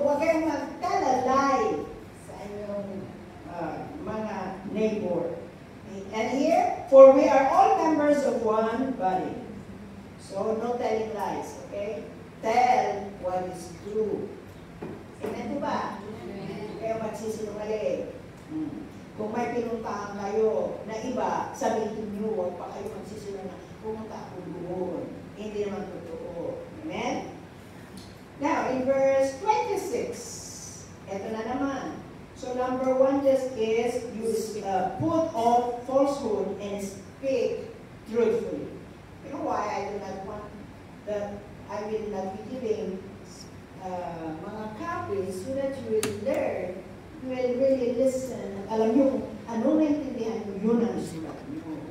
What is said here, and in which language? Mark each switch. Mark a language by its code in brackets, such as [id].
[tl] Huwag kayong magtalalay sa inyong mga neighbor. [en] And here, for we are all members of one body. So, no telling lies, okay? Tell what is true. Amen po ba? [tl] Kaya magsisinungaling. Kung may pinuntahan kayo na iba, sabihin niyo, huwag pa kayo magsisinungaling. Pumunta ako doon. Hindi naman totoo. Amen? [en] Now, in verse 26, [tl] ito na naman. [en] So, number 1 just is, you put off falsehood and speak truthfully. You know why I do not want that I will not be giving mga copies so that you will learn, you will really listen. [tl] Alam nyo, anong naintindihan nyo, yun ang isulat nyo.